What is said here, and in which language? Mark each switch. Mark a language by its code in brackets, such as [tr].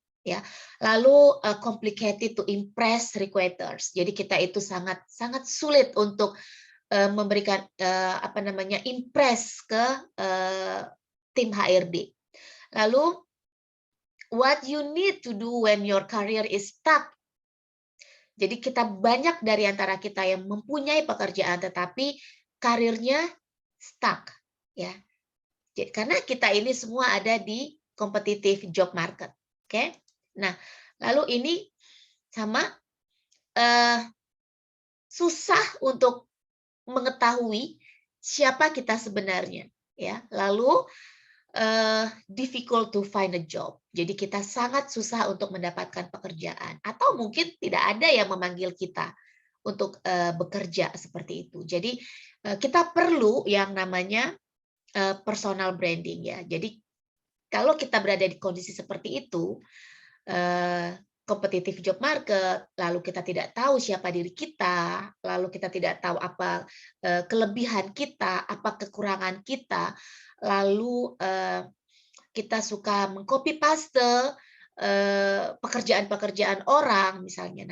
[id] Ya, lalu [en] complicated to impress recruiters. [id] Jadi kita itu sangat sangat sulit untuk memberikan apa namanya impress ke tim HRD. Lalu [en] what you need to do when your career is stuck. [id] Jadi kita banyak dari antara kita yang mempunyai pekerjaan tetapi karirnya stuck ya. Karena kita ini semua ada di competitive job market. Oke. Nah, lalu ini sama susah untuk mengetahui siapa kita sebenarnya ya. Lalu [en] difficult to find a job. [id] Jadi kita sangat susah untuk mendapatkan pekerjaan atau mungkin tidak ada yang memanggil kita untuk bekerja seperti itu. Jadi kita perlu yang namanya personal branding ya. Jadi kalau kita berada di kondisi seperti itu, competitive job market, lalu kita tidak tahu siapa diri kita, lalu kita tidak tahu apa kelebihan kita, apa kekurangan kita, lalu kita suka mengcopy paste pekerjaan-pekerjaan orang misalnya.